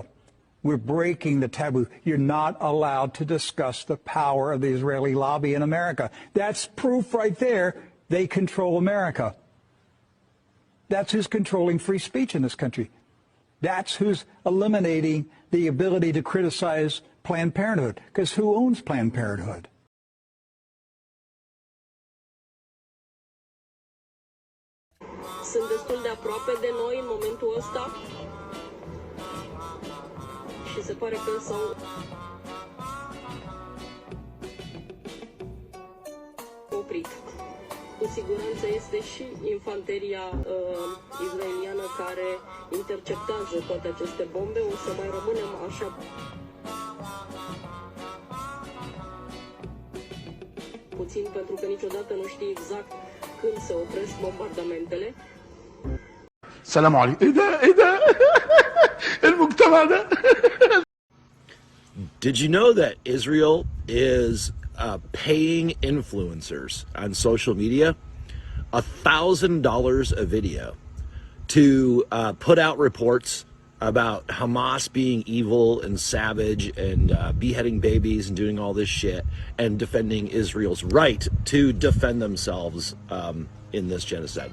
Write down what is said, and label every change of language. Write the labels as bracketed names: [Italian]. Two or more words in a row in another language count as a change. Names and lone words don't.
[English] We're breaking the taboo. You're not allowed to discuss the power of the Israeli lobby in America. That's proof right there. They control America. That's who's controlling free speech in this country. That's who's eliminating the ability to criticize Planned Parenthood. Because who owns Planned Parenthood? [Romanian] Sunt destul de aproape de noi în momentul ăsta și se pare că s-au oprit. Cu siguranță este și infanteria israeliană care interceptează toate aceste bombe. O să mai rămânem așa puțin pentru că niciodată nu știi exact când se opresc bombardamentele. [Arabic] السلام عليكم. ايه ده المجتمع ده. [English] Did you know that Israel is paying influencers on social media $1,000 a video to put out reports about Hamas being evil and savage and beheading babies and doing all this shit and defending Israel's right to defend themselves in this genocide?